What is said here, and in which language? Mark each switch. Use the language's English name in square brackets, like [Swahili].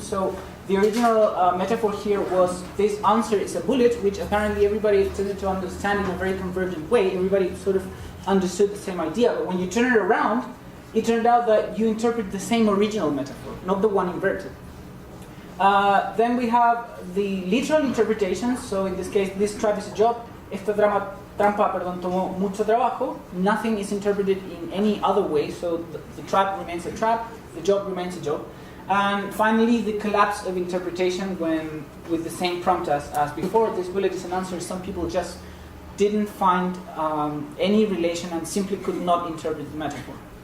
[English] So the original metaphor here was this answer is a bullet, which apparently everybody tended to understand in a very convergent way. Everybody sort of understood the same idea. But when you turn it around, it turned out that you interpret the same original metaphor, not the one inverted. Then we have the literal interpretations. So in this case, this trap is a job. [Spanish] Esta trampa, tomó mucho trabajo. [English] Nothing is interpreted in any other way. So the trap remains a trap. The job remains a job. And finally, the collapse of interpretation when, with the same prompt as before, this bullet is an answer. Some people just didn't find any relation and simply could not interpret the metaphor?